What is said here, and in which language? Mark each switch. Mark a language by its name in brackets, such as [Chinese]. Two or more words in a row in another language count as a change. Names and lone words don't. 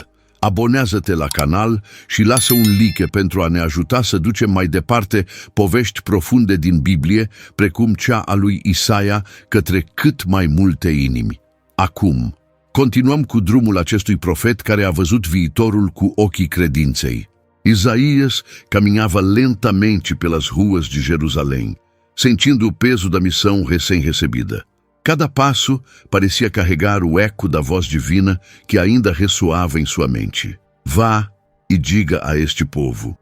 [Romanian] Abonează-te la canal și lasă un like pentru a ne ajuta să ducem mai departe povești profunde din Biblie, precum cea a lui Isaia, către cât mai multe inimi. Acum, continuăm cu drumul acestui profet care a văzut viitorul cu ochii credinței. [Portuguese] Isaías caminhava lentamente pelas ruas de Jerusalém, sentindo o peso da missão recém-recebida. Cada passo parecia carregar o eco da voz divina que ainda ressoava em sua mente. Vá e diga a este povo.